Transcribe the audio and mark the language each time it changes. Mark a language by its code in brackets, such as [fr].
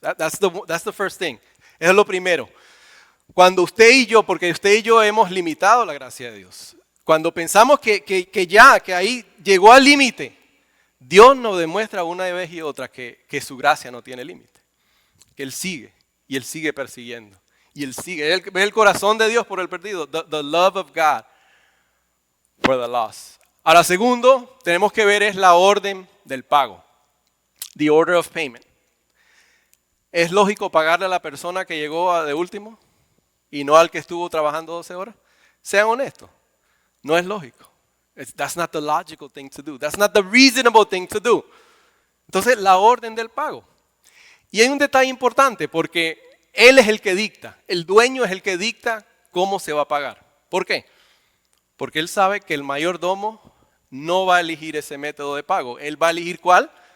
[en] That's the first thing. [es] Eso es lo primero. Cuando usted y yo, porque usted y yo hemos limitado la gracia de Dios, cuando pensamos que ahí llegó al límite, Dios nos demuestra una vez y otra que su gracia no tiene límite. Que Él sigue, y Él sigue persiguiendo. Y Él sigue. Él ve el corazón de Dios por el perdido. [en] The love of God for the lost. [es] Ahora, segundo, tenemos que ver es la orden del pago. [en] The order of payment. [es] ¿Es lógico pagarle a la persona que llegó de último y no al que estuvo trabajando 12 horas? Sean honestos. No es lógico. [en] That's not the logical thing to do. That's not the reasonable thing to do. [es] Entonces, la orden del pago. Y hay un detalle importante porque él es el que dicta. El dueño es el que dicta cómo se va a pagar. ¿Por qué? Porque él sabe que el mayordomo no va a elegir ese método de pago. Él va a elegir ¿cuál?